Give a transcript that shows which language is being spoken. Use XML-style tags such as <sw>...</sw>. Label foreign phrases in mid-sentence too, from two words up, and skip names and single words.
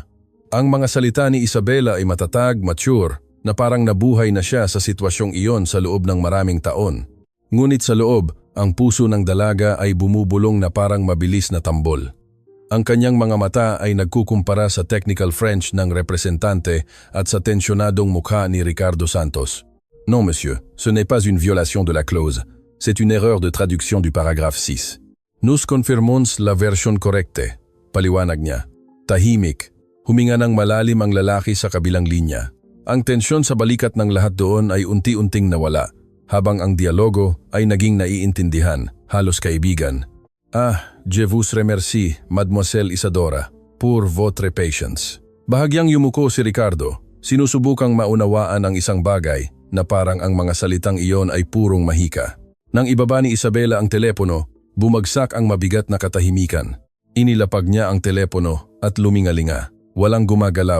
<tl>Ang mga salita ni Isabela ay matatag, mature, na parang nabuhay na siya sa sitwasyong iyon sa loob ng maraming taon. Ngunit sa loob, ang puso ng dalaga ay bumubulong na parang mabilis na tambol. Ang kanyang mga mata ay nagkukumpara sa</tl> <en>technical French</en> <tl>ng representante at sa tensyonadong mukha ni Ricardo Santos.</tl> <fr>"Non, monsieur, ce n'est pas une violation de la clause. C'est une erreur de traduction du paragraphe 6. Nous confirmons la version correcte."</fr> <tl>Paliwanag niya. Tahimik. Huminga ng malalim ang lalaki sa kabilang linya. Ang tensyon sa balikat ng lahat doon ay unti-unting nawala, habang ang dialogo ay naging naiintindihan, halos kaibigan.</tl> <fr>"Je vous remercie, Mademoiselle Isadora, pour votre patience."</fr> <tl>Bahagyang yumuko si Ricardo, sinusubukang maunawaan ang isang bagay na parang ang mga salitang iyon ay purong mahika. Nang ibaba ni Isabela ang telepono, bumagsak ang mabigat na katahimikan. Inilapag niya ang telepono at lumingalinga. Walang gumagalaw.</tl>